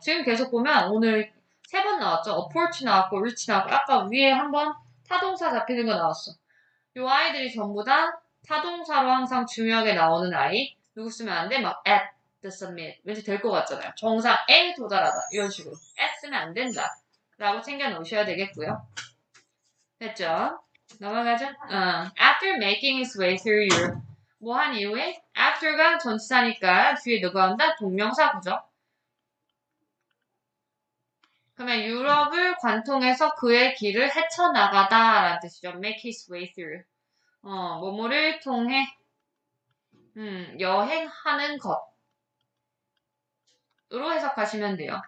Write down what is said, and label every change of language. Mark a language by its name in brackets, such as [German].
[Korean] 지금 계속 보면 오늘 3번 나왔죠. approach 나왔고 리치 나왔고 아까 위에 한번 타동사 잡히는 거 나왔어. 요 아이들이 전부 다 타동사로 항상 중요하게 나오는 아이. 누구 쓰면 안 돼? 막 [English] at the summit. [Korean] 왠지 될 것 같잖아요. 정상에 도달하다. 이런 식으로. at 쓰면 안 된다. 라고 챙겨 놓으셔야 되겠고요. 됐죠? 넘어가죠? [English] After making his way through Europe. [Korean] 뭐 한 이후에? After가 전치사니까 뒤에 누가 온다? 동명사 구죠. 그러면 유럽을 관통해서 그의 길을 헤쳐나가다 라는 뜻이죠. [English] make his way through. [Korean] 뭐뭐를 통해 여행하는 것으로 해석하시면 돼요.